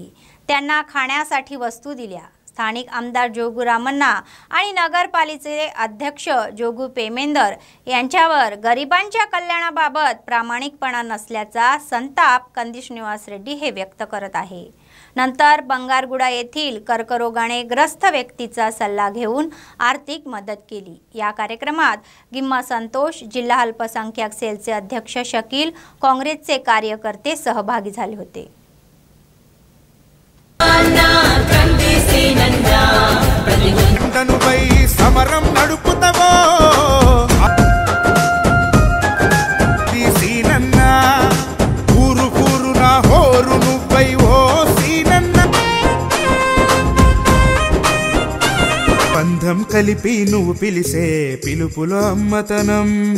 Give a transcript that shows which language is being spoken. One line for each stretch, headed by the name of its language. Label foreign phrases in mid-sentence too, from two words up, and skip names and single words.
Marathi: त्यांना खाण्यासाठी वस्तू दिल्या। स्थानिक आमदार जोगुरामन्ना आणि नगरपालिकेचे अध्यक्ष जोगू पेमेंदर यांच्यावर गरिबांच्या कल्याणाबाबत प्रामाणिकपणा नसल्याचा संताप कंदी श्रीनिवास रेड्डी हे व्यक्त करत आहे। नंतर बंगारगुडा येथील कर्करोगाने ग्रस्त व्यक्तीचा सल्ला घेऊन आर्थिक मदत केली। या कार्यक्रमात गिम्मा संतोष, जिल्हा अल्पसंख्याक सेलचे अध्यक्ष शकील, काँग्रेसचे कार्यकर्ते सहभागी झाले होते।
Telugu: సమరం నడుపుతవో సీనన్న ఊరు ఊరు నా హోరు నువ్వై ఓ సీనన్న బంధం కలిపి నువ్వు పిలిసే పిలుపులో అమ్మతనం